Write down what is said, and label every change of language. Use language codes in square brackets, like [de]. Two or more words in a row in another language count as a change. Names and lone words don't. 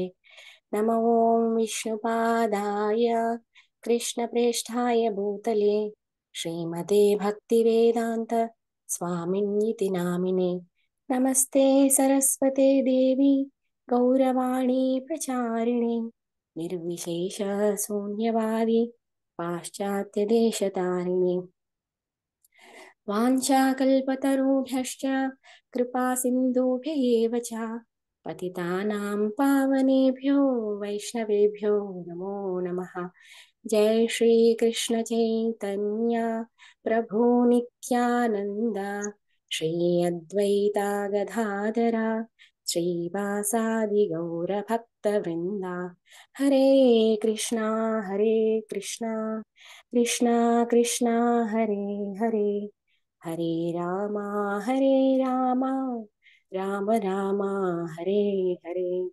[sa] నమో విష్ణుపాదాయ కృష్ణప్రేష్ఠాయ భూతలే శ్రీమతే భక్తివేదాంత స్వామిన్యితి నామినే. నమస్తే సరస్వతే దేవి గౌరవాణి ప్రచారిణి నిర్విశేష శూన్యవాది పాశ్చాత్యదేశతారిణి. వాంఛాకల్పతరుభ్యశ్చ కృపా సింధుభ్య ఏవ చ పతితానాం పావనేభ్యో వైష్ణవేభ్యో నమో నమః. జై శ్రీ కృష్ణ చైతన్య ప్రభు నిత్యానంద శ్రీ అద్వైత గదాధర శ్రీవాసాది గౌర భక్త వృంద. హరే కృష్ణ కృష్ణ కృష్ణ హరే హరే హరే రామ రామ రామ హరే హరే.